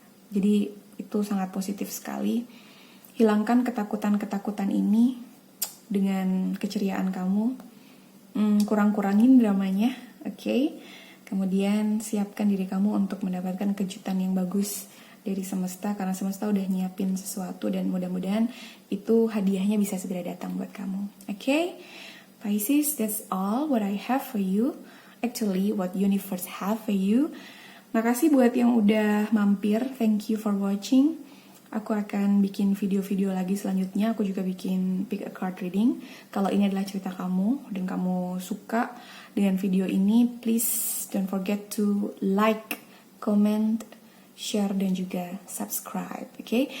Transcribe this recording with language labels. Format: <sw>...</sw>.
<id>Jadi itu sangat positif sekali. Hilangkan ketakutan-ketakutan ini dengan keceriaan kamu. Kurang-kurangin dramanya, oke? Kemudian siapkan diri kamu untuk mendapatkan kejutan yang bagus dari semesta, karena semesta udah nyiapin sesuatu dan mudah-mudahan itu hadiahnya bisa segera datang buat kamu, oke?</id> <en>Pisces, that's all what I have for you. Actually, what universe have for you.</en> <id>Makasih buat yang udah mampir.</id> <en>Thank you for watching.</en> <id>Aku akan bikin video-video lagi selanjutnya. Aku juga bikin pick a card reading. Kalau ini adalah cerita kamu dan kamu suka dengan video ini,</id> <en>please don't forget to like, comment, share,</en> <id>dan juga subscribe, oke?</id>